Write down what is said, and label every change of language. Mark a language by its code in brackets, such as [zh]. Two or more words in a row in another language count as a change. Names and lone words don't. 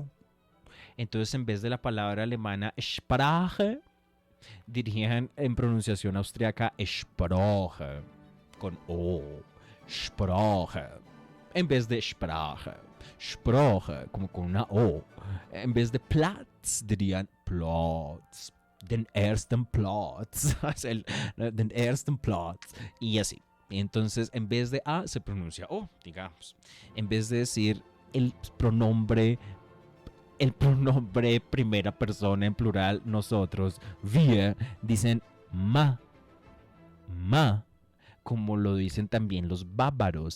[es] Entonces, en vez de la palabra alemana Sprache, dirían en pronunciación austriaca Sprache, con O, Sprache, en vez de Sprache, Sprache, como con una O. En vez de Platz, dirían Platz, [de] den ersten Platz, den ersten Platz, [es] y así. Entonces, en vez de A, se pronuncia O, digamos. En vez de decir el pronombre primera persona en plural, nosotros, wir, dicen ma, como lo dicen también los bávaros.